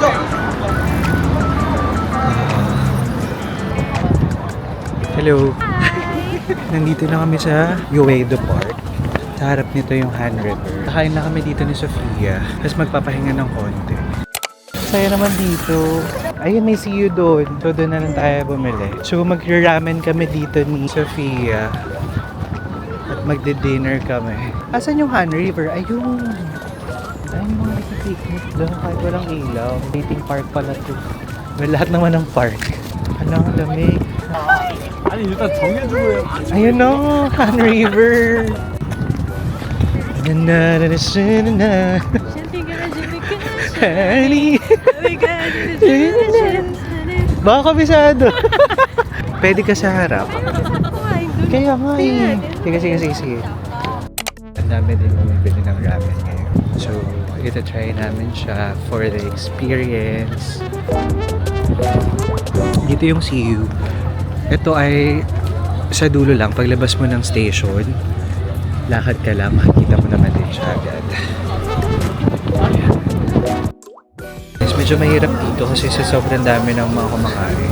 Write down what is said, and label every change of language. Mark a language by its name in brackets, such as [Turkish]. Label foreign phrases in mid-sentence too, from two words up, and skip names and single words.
[Filipino] Hello! Nandito na kami sa Uedo Park. Sa harap nito yung Han River. Kakain na kami dito ni Sofia. Tapos magpapahinga ng konti. Saya naman dito. Ayun, may [English] see you [Filipino] doon. So, doon na lang tayo bumili. So, mag-ramen kami dito ni Sofia. At magde-dinner kami. Asan yung Han River? Ayun. Ayun yung mga nagpipiknik doon. Kahit walang ilaw. Meeting park pala to. Well, lahat naman ng park. Ano ang lamig. [Korean] 아니 일단 정해주고요. [Filipino] Ayun no, Han River. Na na na na na na. Honey. Baka kabisado. Pwede ka sa harap. Kaya nga eh. Sige. Ang dami din bumibili ng ramen ngayon. So, ito try namin siya [English] for the experience. [Filipino] Dito yung CU. Ito ay sa dulo lang. Paglabas mo ng station, lakad ka lang, makikita mo naman din siya agad. Ayan. Yes, medyo mahirap dito kasi sa sobrang dami ng mga kumakain.